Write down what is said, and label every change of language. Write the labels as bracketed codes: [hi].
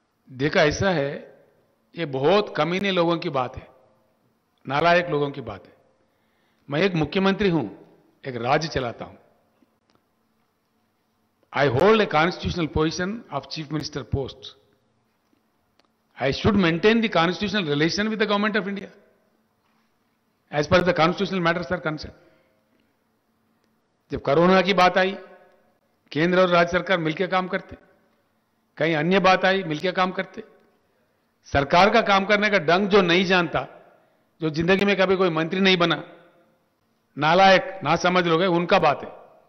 [hi] देखा ऐसा है, ये बहुत कमीने लोगों की बात है, नालायक लोगों की बात है. मैं एक मुख्यमंत्री हूं, एक राज्य चलाता हूं. [en] I hold a constitutional position of Chief Minister post. I should maintain the constitutional relation with the Government of India as per the constitutional matters are concerned. [hi] जब कोरोना की बात आई, केंद्र और राज्य सरकार मिलकर काम करते, कहीं अन्य बात आई मिलकर काम करते. सरकार का काम करने का ढंग जो नहीं जानता, जो जिंदगी में कभी कोई मंत्री नहीं बना, नालायक ना समझ लोग हैं, उनका बात है.